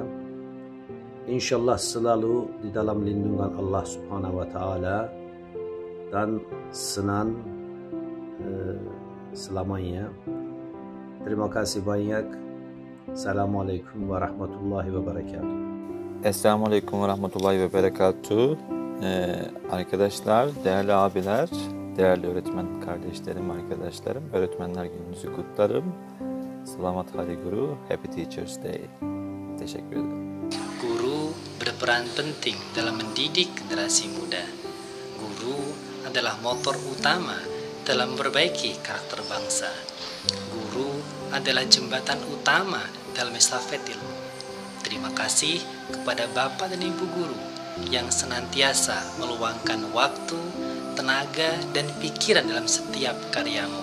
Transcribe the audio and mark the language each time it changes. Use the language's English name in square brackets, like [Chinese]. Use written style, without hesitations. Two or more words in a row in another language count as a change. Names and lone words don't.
[Indonesian] Insyaallah selalu di dalam lindungan [Arabic] الله سبحانه وتعالى [Indonesian] dan senang selamanya. Terima kasih banyak. [Arabic] السلام عليكم ورحمة الله وبركاته. السلام عليكم ورحمة الله وبركاته. [Turkish] Arkadaşlar, değerli abiler, değerli öğretmen kardeşlerim, arkadaşlarım, öğretmenler gününüzü kutlarım. [Indonesian] Selamat Hari Guru, [English] Happy Teachers Day. [Turkish] Teşekkür ederim. [Indonesian] Guru berperan penting dalam mendidik generasi muda. Guru adalah motor utama dalam memperbaiki karakter bangsa. Guru adalah jembatan utama dalam estafet ilmu. Terima kasih kepada Bapak dan Ibu guru yang senantiasa meluangkan waktu, tenaga, dan pikiran dalam setiap karyamu.